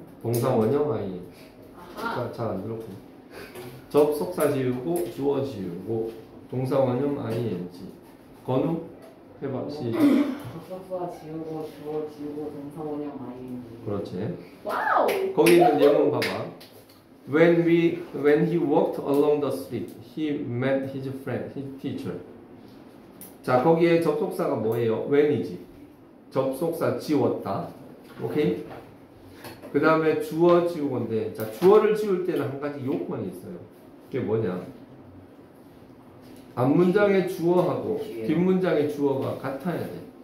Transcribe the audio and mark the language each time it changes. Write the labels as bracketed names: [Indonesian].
[Korean] 동사 원형 ing. 아하. 잘 안 들었고. 접속사 지우고 주어 지우고 동사 원형 ing. 건우 해봐. 시작. 접속사 지우고 주어 지우고 동사 원형 ing. 그렇지. 와우. 거기 있는 예문 봐봐. [English] When he walked along the street, he met his friend, his teacher. [Korean] 자, 거기에 접속사가 뭐예요? when이지. 접속사 지웠다. 오케이? 그 다음에 주어 지우고인데, 자, 주어를 지울 때는 한 가지 요건이 있어요. 그게 뭐냐? 앞문장의 주어하고 뒷문장의 주어가 같아야 돼.